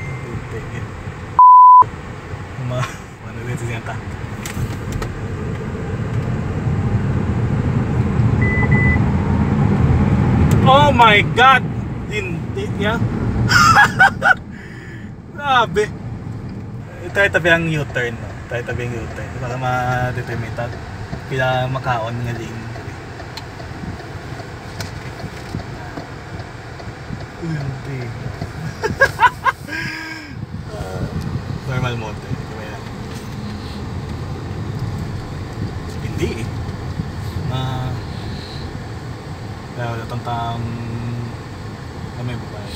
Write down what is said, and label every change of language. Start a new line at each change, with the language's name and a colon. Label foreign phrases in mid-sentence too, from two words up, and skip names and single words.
Filipino: Ano dito siya ta?
English: Oh my god!
Filipino: Hindi niya. Grabe.
Hiligaynon: Tayo tabi ang U-turn, no? Tayo tabi ang U-turn para ma-determine pila makaon nga lane.
Filipino: Hindi.
English: Normal mode.
Filipino: Hindi. Natantang may babae.